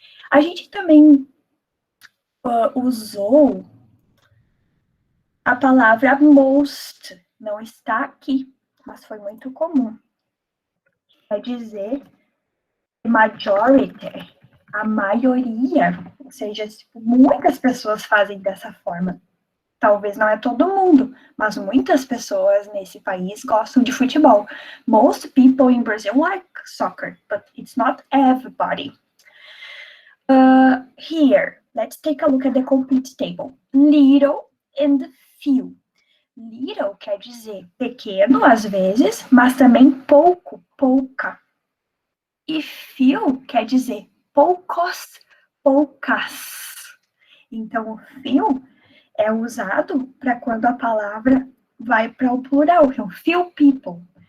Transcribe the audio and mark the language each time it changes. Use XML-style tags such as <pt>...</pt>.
<pt>A gente também usou a palavra most, não está aqui, mas foi muito comum. Quer dizer majority, a maioria, ou seja, muitas pessoas fazem dessa forma. Talvez não é todo mundo, mas muitas pessoas nesse país gostam de futebol.</pt> <en>Most people in Brazil like soccer, but it's not everybody. Here, let's take a look at the complete table. Little and few.</en> <pt>Little quer dizer pequeno, às vezes, mas também pouco, pouca. E few quer dizer poucos, poucas. Então, few é usado para quando a palavra vai para o plural, então,</pt> <en>few people.</en>